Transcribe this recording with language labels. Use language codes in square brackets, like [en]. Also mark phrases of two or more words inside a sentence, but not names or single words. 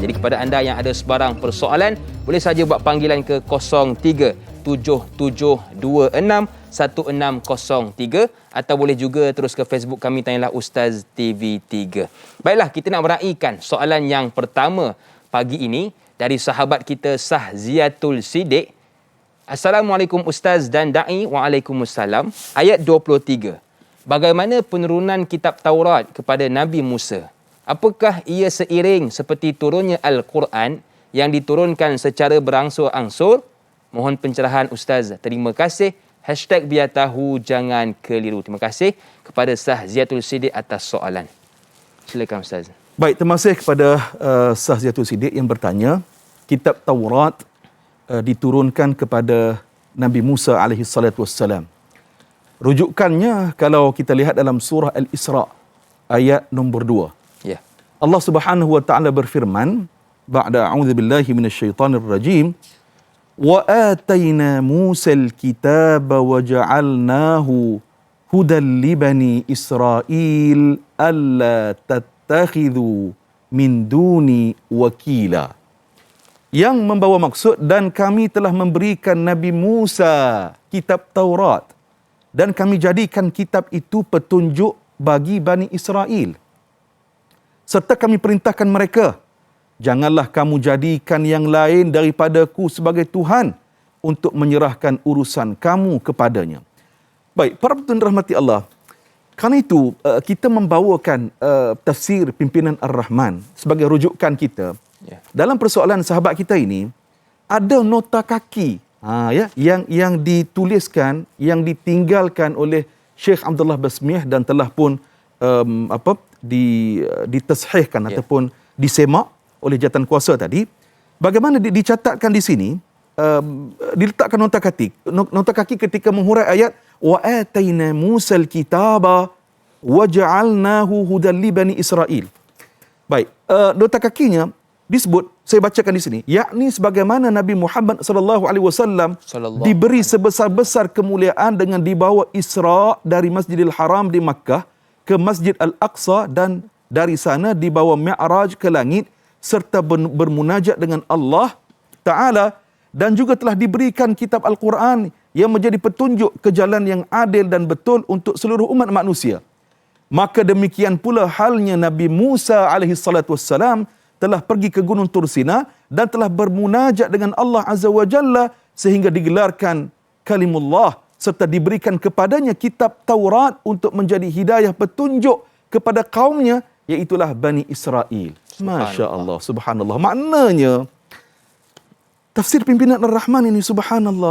[ms] Jadi kepada anda yang ada sebarang persoalan, boleh saja buat panggilan ke 0377261603 atau boleh juga terus ke Facebook kami Tanyalah Ustaz TV3. Baiklah, kita nak meraihkan soalan yang pertama pagi ini dari sahabat kita Sahziatul Siddiq. Assalamualaikum Ustaz dan Da'i. Waalaikumsalam. Ayat 23. Bagaimana penurunan kitab Taurat kepada Nabi Musa? Apakah ia seiring seperti turunnya Al-Quran yang diturunkan secara berangsur-angsur? Mohon pencerahan Ustaz. Terima kasih. #biar tahu jangan keliru. Terima kasih kepada Sahziatul Siddiq atas soalan. Silakan Ustaz. Baik, terima kasih kepada Sahziatul Siddiq yang bertanya. Kitab Taurat diturunkan kepada Nabi Musa [ar] عليه الصلاة والسلام. [ms] Rujukannya kalau kita lihat dalam surah Al-Isra ayat nombor 2. Ya. Allah [ar] سبحانه وتعالى [ms] berfirman, [ar] بعد أعوذ بالله من الشيطان الرجيم, وآتينا موسى الكتاب وجعلناه هدى لبني إسرائيل ألا تتخذوا من دوني وكيلا. [ms] Yang membawa maksud, dan kami telah memberikan Nabi Musa kitab Taurat dan kami jadikan kitab itu petunjuk bagi Bani Israel. Serta kami perintahkan mereka, janganlah kamu jadikan yang lain daripadaku sebagai Tuhan untuk menyerahkan urusan kamu kepadanya. Baik, para penonton rahmati Allah, kerana itu kita membawakan tafsir pimpinan Ar-Rahman sebagai rujukan kita. Ya. Dalam persoalan sahabat kita ini, ada nota kaki yang dituliskan, yang ditinggalkan oleh Syekh Abdullah Basmiah dan telah pun ditashihkan ataupun disemak oleh jawatan kuasa tadi. Bagaimana dicatatkan di sini, diletakkan nota kaki ketika menghurai ayat [ar] وآتينا موسى الكتاب وجعلناه هدى لبني إسرائيل. [ms] Baik, nota kakinya disebut, saya bacakan di sini, yakni sebagaimana Nabi Muhammad SAW diberi sebesar-besar kemuliaan dengan dibawa Isra dari Masjidil Haram di Makkah ke Masjid Al-Aqsa dan dari sana dibawa Mi'raj ke langit serta bermunajat dengan Allah Ta'ala, dan juga telah diberikan kitab Al-Quran yang menjadi petunjuk ke jalan yang adil dan betul untuk seluruh umat manusia. Maka demikian pula halnya Nabi Musa alaihissalam telah pergi ke Gunung Tursina dan telah bermunajat dengan Allah [ar] عز وجل [ms] sehingga digelarkan kalimullah serta diberikan kepadanya kitab Taurat untuk menjadi hidayah petunjuk kepada kaumnya, iaitulah Bani Israel. [ar] ما شاء الله, [ms] subhanallah. Maknanya tafsir pimpinan Ar-Rahman ini subhanallah.